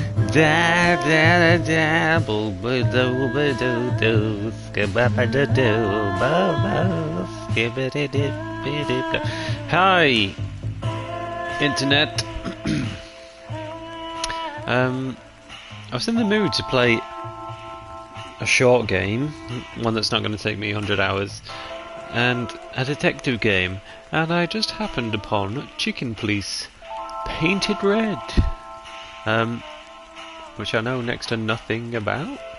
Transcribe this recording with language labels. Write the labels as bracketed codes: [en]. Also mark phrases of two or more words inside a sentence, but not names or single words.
[en] Da da da boo boo doo boo doo doo skibba doo doo bo bo skibbity dip dip. Hi, internet. I was in the mood to play a short game, one that's not going to take me 100 hours, and a detective game, and I just happened upon Chicken Police Painted Red, which I know next to nothing about.